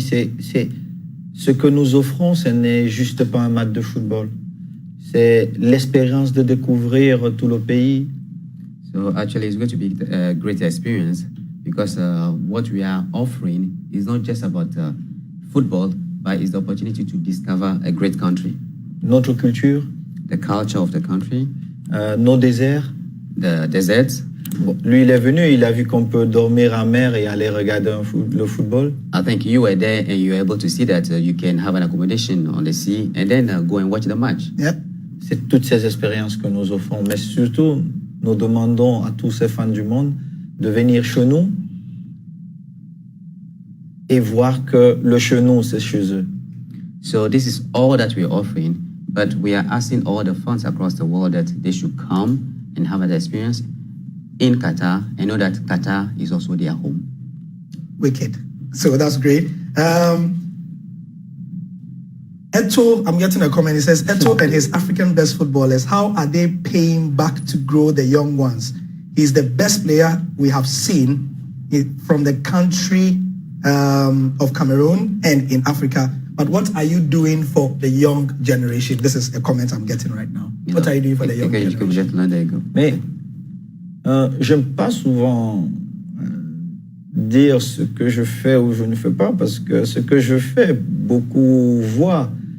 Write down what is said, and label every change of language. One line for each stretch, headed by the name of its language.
French: C'est ce que nous offrons, ce n'est juste pas un match de football. C'est l'expérience de découvrir tout le pays.
English: So actually, it's going to be a great experience because what we are offering is not just about football, but it's the opportunity to discover a great country.
French: Notre culture,
English: the culture of the country,
French: nos déserts.
English: the deserts.
French: Bon, lui, il est venu, il a vu qu'on peut dormir à mer et aller regarder le football.
English: I think you were there and you were able to see that you can have an accommodation on the sea and then go and watch the match. Yep.
French: C'est toutes ces expériences que nous offrons. Mais surtout, nous demandons à tous ces fans du monde de venir chez nous et voir que le chez nous, c'est chez eux.
English: So this is all that we're offering, but we are asking all the fans across the world that they should come and have an experience in Qatar and know that Qatar is also their home. Wicked. So that's great. Eto'o, I'm getting a comment. It says, Eto'o and his African best footballers, how are they paying back to grow the young ones? He's the best player we have seen from the country of Cameroon and in Africa. But what are you doing for the young generation? This is a comment I'm getting right now. What are you doing for the young generation?
French: Mais j'aime pas souvent dire ce que je fais ou je ne fais pas, parce que ce que je fais, beaucoup voient.